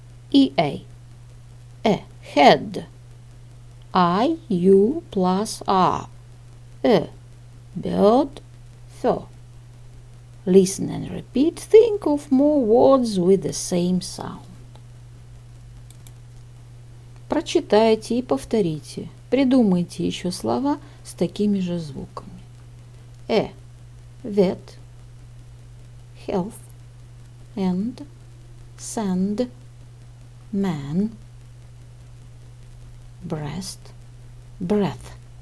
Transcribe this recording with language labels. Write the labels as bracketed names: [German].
[English] EA, head. IU plus R, bird, fur. Listen and repeat. Think of more words with the same sound. [Russian] Прочитайте и повторите. Придумайте еще слова с такими же звуками. [English] Vet, health, and, sand, man, breast, breath.